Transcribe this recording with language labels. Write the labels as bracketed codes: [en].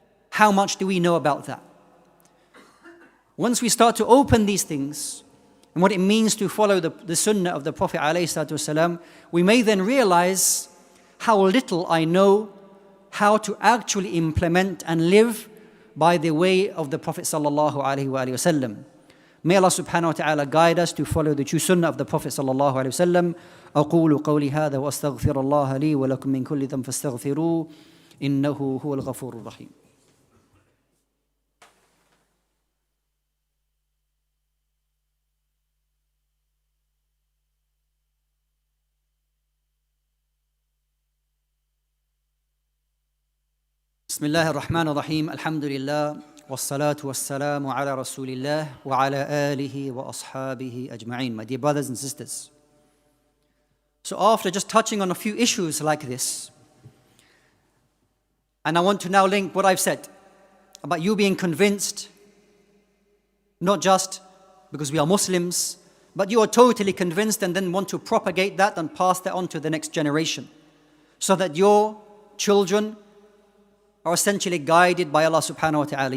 [en] How much do we know about that? Once we start to open these things and what it means to follow the sunnah of the Prophet ﷺ, we may then realize how little I know how to actually implement and live by the way of the Prophet sallallahu alaihi wasallam. May Allah subhanahu wa ta'ala guide us to follow the true sunnah of the Prophet sallallahu alayhi wa sallam. [ar] أقول قولي هذا وأستغفر الله لي ولكم من كل ذنب فاستغفروه إنه هو الغفور الرحيم. بسم الله الرحمن الرحيم. الحمد لله والصلاة والسلام على رسول الله وعلى آله وأصحابه أجمعين. [en] My dear brothers and sisters, so after just touching on a few issues like this, and I want to now link what I've said about you being convinced, not just because we are Muslims, but you are totally convinced and then want to propagate that and pass that on to the next generation, so that your children are essentially guided by Allah subhanahu wa ta'ala.